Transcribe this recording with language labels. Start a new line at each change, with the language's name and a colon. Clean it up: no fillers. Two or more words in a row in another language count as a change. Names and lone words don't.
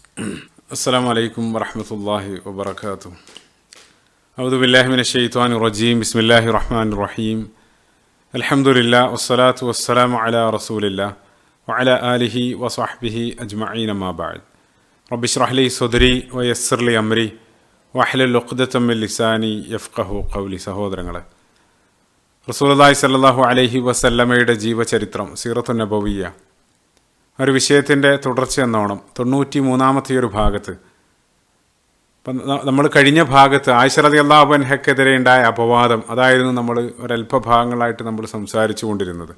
Arabic: السلام عليكم ورحمة الله وبركاته. أعوذ بالله من الشيطان الرجيم. بسم الله الرحمن الرحيم. الحمد لله والصلاة والسلام على رسول الله وعلى آله وصحبه أجمعين ما بعد. رب اشرح لي صدري ويسر لي أمري واحلل عقدة من لساني يفقهوا قولي.
Malayalam: സഹോദരങ്ങളെ, റസൂലുള്ളാഹി
Arabic: صلى الله عليه وسلمയുടെ
Malayalam: ജീവചരിത്രം
Arabic: السيرة النبوية
Malayalam: ഒരു വിഷയത്തിൻ്റെ തുടർച്ച എന്നോണം 93-ാമത്തെ ഒരു ഭാഗത്ത് നമ്മൾ കഴിഞ്ഞ ഭാഗത്ത് ആയിഷ
Arabic: رضي الله عنهاക്കെതിരെ
Malayalam: ഉണ്ടായ അപവാദം അതായിരുന്നു നമ്മൾ ഒരല്പഭാഗങ്ങളായിട്ട് നമ്മൾ സംസാരിച്ചു കൊണ്ടിരുന്നത്.